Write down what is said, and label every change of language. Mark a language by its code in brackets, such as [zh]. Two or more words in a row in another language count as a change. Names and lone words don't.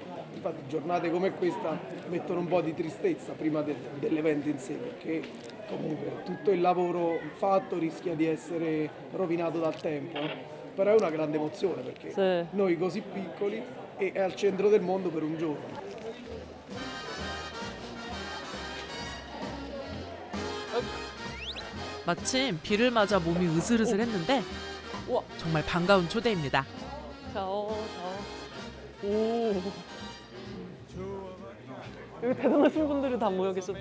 [it] Infatti giornate come questa mettono un po' di tristezza prima dell'evento in sé, perché comunque tutto il lavoro fatto rischia di essere rovinato dal tempo. Però è una grande emozione, perché Sì. noi così piccoli e è al centro del mondo per un giorno. [ko] 마침 비를 맞아 몸이 으슬으슬했는데 우와. 정말 반가운 초대입니다. 오. 여기 대단하신 분들이 다 모여 계셔.